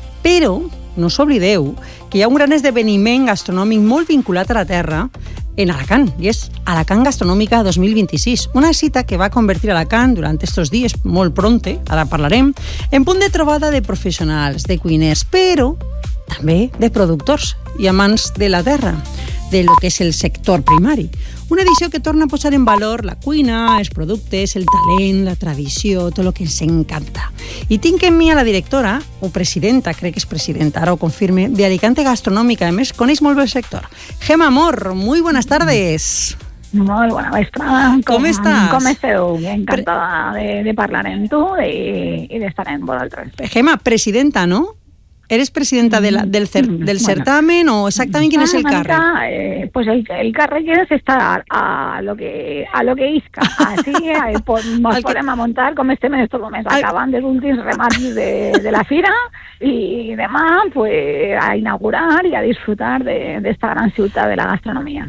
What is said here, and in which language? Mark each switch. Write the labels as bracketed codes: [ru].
[ca] Però no us oblideu que hi ha un gran esdeveniment gastronòmic molt vinculat a la terra en Alacant, i és Alacant Gastronòmica 2026, una cita que va convertir Alacant durant aquests dies, molt pronte, ara parlarem, en punt de trobada de professionals, de cuiners, però també de productors i amants de la terra, de lo que és el sector primari. Una edició que torna a posar en valor la cuina, els productes, el talent, la tradició, tot el que ens encanta. I tinc en mi a la directora, o presidenta, crec que és presidenta, ara ho confirme, de Alicante Gastronòmica, a més, coneix molt bé el sector. [es] Gemma Mor, muy buenas tardes. [ca] Molt bona vesprada. Com estàs? Com esteu? Encantada de parlar amb tu i d'estar amb vosaltres. Gemma, presidenta, no? [es] ¿Eres presidenta de del certamen o exactamente quién es el cargo? Pues el cargo es estar a lo que isca. Así nos podemos montar como este mes, estos meses acaban de últimos remates de la fira y demás, pues a inaugurar y a disfrutar de esta gran ciudad de la gastronomía.